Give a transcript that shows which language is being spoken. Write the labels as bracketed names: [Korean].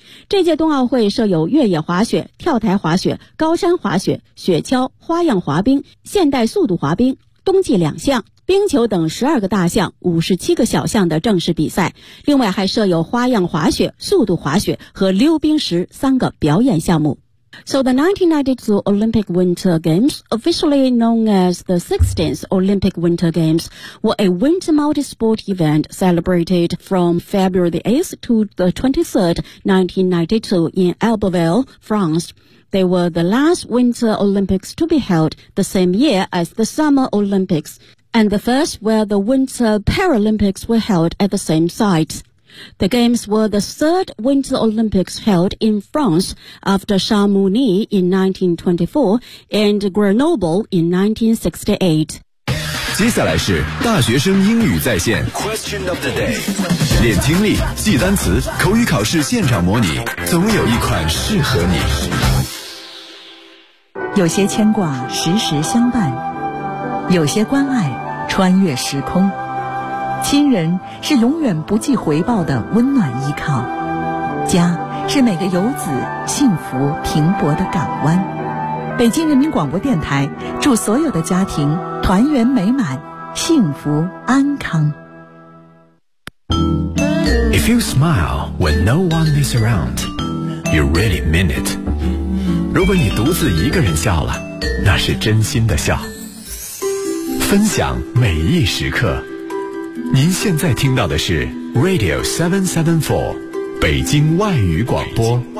[Chinese] 这届冬奥会设有越野滑雪、跳台滑雪、高山滑雪、雪橇、花样滑冰、现代速度滑冰、冬季两项、冰球等12个大项、57个小项的正式比赛，另外还设有花样滑雪、速度滑雪和溜冰石3个表演项目。 [English] So the 1992 Olympic Winter Games, officially known as the 16th Olympic Winter Games, were a winter multi-sport event celebrated from February 8th to the 23rd, 1992 in Albertville, France. They were the last Winter Olympics to be held the same year as the Summer Olympics, and the first where the Winter Paralympics were held at the same site. The Games were the 3rd Winter Olympics held in France after Chamonix in 1924 and Grenoble in 1968. [Chinese] 接下来是大学生英语在线 [English] Question of the day [Chinese] 练听力记单词口语考试现场模拟总有一款适合你有些牵挂时时相伴有些关爱穿越时空亲人是永远不计回报的温暖依靠，家是每个游子幸福停泊的港湾。北京人民广播电台祝所有的家庭团圆美满，幸福安康。 [English] If you smile when no one is around, you really mean it. [Chinese] 如果你独自一个人笑了，那是真心的笑。分享每一时刻。您现在听到的是 Radio 774，北京外语广播。